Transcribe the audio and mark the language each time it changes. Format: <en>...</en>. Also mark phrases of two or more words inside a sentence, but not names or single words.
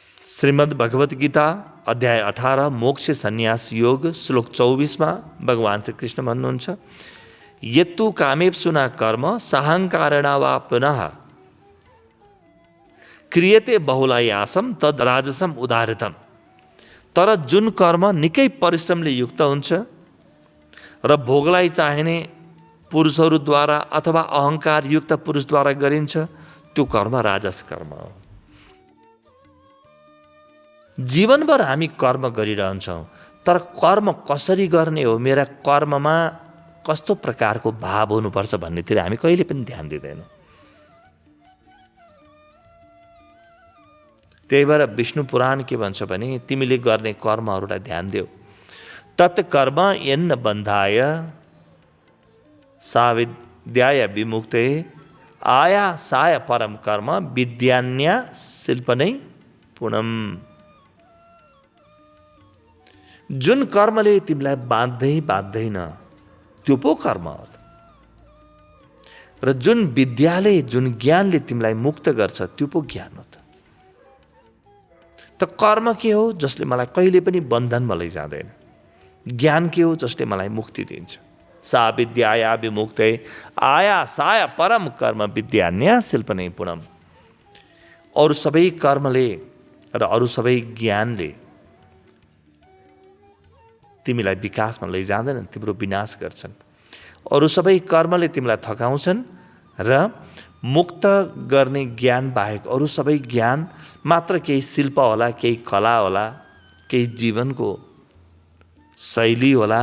<ne>श्रीमद् भगवत गीता अध्याय 18 मोक्ष सन्यास योग श्लोक 24 में भगवान श्री कृष्ण भन्नुहुन्छ,</ne> <sa>यत्तु कामेप्सुना कर्म साहंकारेणा वा पुनः क्रियते बहुलायासम तद राजसम उदाहृतम।</sa> <ne>तर जुन कर्म निकै परिश्रमले युक्त हुन्छ र भोगलाई चाहिने पुरुषहरूद्वारा अथवा अहंकार युक्त पुरुषद्वारा गरिन्छ त्यो कर्म राजस कर्म हो। जीवनभर हामी कर्म गरिरहन्छौँ, तर कर्म कसरी गर्ने हो, मेरा कर्ममा कस्तो प्रकारको भाव हुनुपर्छ भन्नेतिर हामी कहिले पनि ध्यान दिँदैनौँ। त्यही भएर विष्णु पुराण के भन्छ भने तिमीले गर्ने कर्महरूलाई ध्यान देऊ।</ne> <sa>तत्कर्म यन्न बन्धाय साविद्याय विमुक्ते आयासाय परम कर्म विद्यान्या शिल्पनै पुणम।</sa> <ne>जुन कर्मले तिमीलाई बाँध्दैन त्यो पो कर्म हो। र जुन विद्याले जुन ज्ञानले तिमीलाई मुक्त गर्छ त्यो पो ज्ञान हो। त कर्म के हो जसले मलाई कहिले पनि बन्धनमा लैजाँदैन। ज्ञान के हो जसले मलाई मुक्ति दिन्छ।</ne> <sa>सा विद्याया विमुक्ते आयासाय परम कर्म विद्यान्या शिल्पनै पुणम।</sa> <ne>अरू सबै कर्मले र अरू सबै ज्ञानले तिमीलाई विकासमा लैजाँदैनन्, तिम्रो विनाश गर्छन्। अरू सबै कर्मले तिमीलाई थकाउँछन् र मुक्त गर्ने ज्ञान बाहेक अरू सबै ज्ञान मात्र केही शिल्प होला, केही कला होला, केही जीवनको शैली होला।</ne>